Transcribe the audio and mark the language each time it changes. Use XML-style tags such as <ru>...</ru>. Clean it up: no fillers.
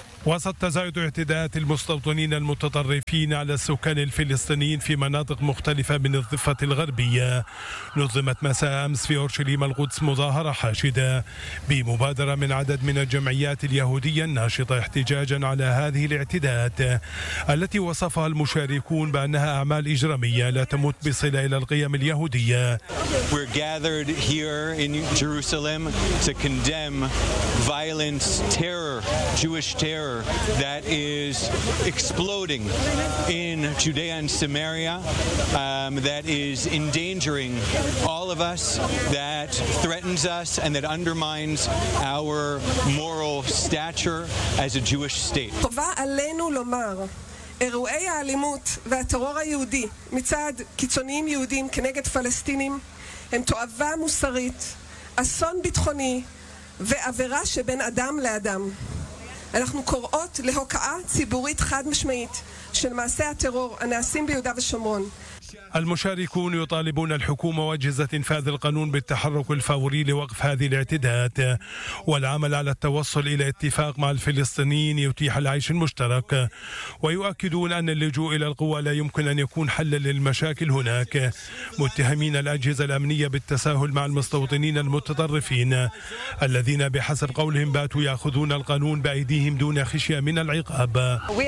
<ar>وسط تزايد اعتداءات المستوطنين المتطرفين على السكان الفلسطينيين في مناطق مختلفة من الضفة الغربية، نظمت مساء أمس في أورشليم القدس مظاهرة حاشدة بمبادرة من عدد من الجمعيات اليهودية الناشطة احتجاجا على هذه الاعتداءات التي وصفها المشاركون بأنها أعمال إجرامية لا تمت بصلة إلى القيم اليهودية.</ar> <en>We're gathered here in Jerusalem to condemn violence, terror, Jewish terror that is exploding in Judea and Samaria, that is endangering all of us, that threatens us, and that undermines our moral stature as a Jewish state.</en> <he>חובה עלינו לומר, אירועי האלימות והטרור היהודי מצד קיצוניים יהודים כנגד פלסטינים הם תועבה מוסרית, אסון ביטחוני ועבירה שבין אדם לאדם. אנחנו קוראות להוקעה ציבורית חד משמעית של מעשי הטרור הנעשים ביהודה ושומרון.</he> <ar>المشاركون يطالبون الحكومة وأجهزة إنفاذ القانون بالتحرك الفوري لوقف هذه الاعتداءات والعمل على التوصل إلى اتفاق مع الفلسطينيين يتيح العيش المشترك، ويؤكدون أن اللجوء إلى القوى لا يمكن أن يكون حلا للمشاكل هناك، متهمين الأجهزة الأمنية بالتساهل مع المستوطنين المتطرفين الذين بحسب قولهم باتوا يأخذون القانون بأيديهم دون خشية من العقاب.</ar>